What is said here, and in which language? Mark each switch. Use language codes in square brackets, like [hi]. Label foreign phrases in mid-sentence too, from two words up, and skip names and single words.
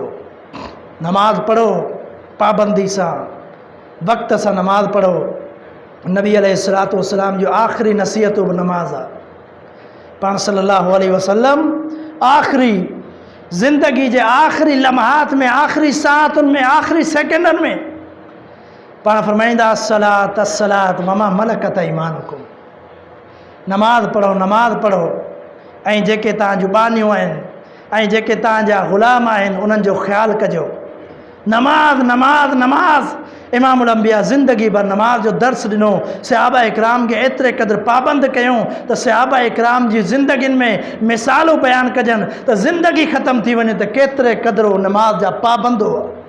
[sd] नमाज़ पढ़ो पाबंदी सां, वक़्त सां नमाज़ पढ़ो। नबी [ar] عليه الصلاة والسلام [sd] जो आख़िरी नसीहत बि नमाज़ आहे। पाण [ar] صلى الله عليه وسلم [sd] आख़िरी ज़िंदगी जे आख़िरी लम्हात में, आख़िरी साअतुनि में, आख़िरी सेकेंडनि में पाण फरमाईंदा [ar] الصلاة الصلاة وما ملكت أيمانكم, [sd] नमाज़ पढ़ो नमाज़ पढ़ो, ऐं जेके तव्हां जुबानियूं आहिनि ऐं जेके तव्हांजा ग़ुलाम आहिनि उन्हनि जो ख़्यालु कजो। नमाज़ नमाज़ नमाज़। इमामुल अंबिया ज़िंदगी भर नमाज जो दर्स ॾिनो। सहाबा इकराम खे एतिरे क़दुरु पाबंद कयूं त सहाबा इकराम जी ज़िंदगियुनि में मिसालूं बयानु कजनि त ज़िंदगी ख़तमु थी वञे त केतिरे क़दुरु नमाज जा पाबंद हुआ।